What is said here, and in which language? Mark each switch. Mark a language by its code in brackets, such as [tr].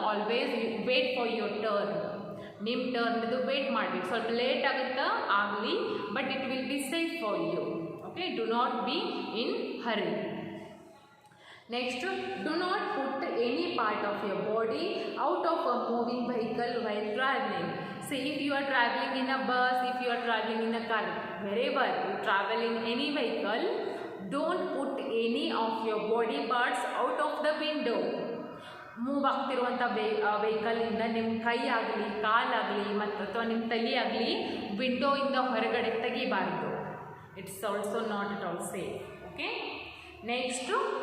[en] Always wait for your turn. [kn] ನಿಮ್ಮ ಟರ್ನ್ದು wait ಮಾಡಬೇಕು. ಸ್ವಲ್ಪ ಲೇಟ್ ಆಗುತ್ತಾ ಆಗಲಿ, [en] But it will be safe for you. Okay, do not be in hurry. Next, do not put any part of your body out of a moving vehicle while traveling. See, if you are traveling in a bus, if you are traveling in a car, wherever you travel in any vehicle, don't put any of your body parts out of the window. [kn] Move ಆಗ್ತಿರುವಂಥ ವೆಹಿಕಲಿಂದ ನಿಮ್ಮ ಕೈ ಆಗಲಿ, ಕಾಲಾಗಲಿ ಮತ್ತು ಅಥವಾ ನಿಮ್ಮ ತಲೆ ಆಗಲಿ ವಿಂಡೋಯಿಂದ ಹೊರಗಡೆ ತೆಗಿಬಾರ್ದು. [en] It's also not at all safe. Okay, next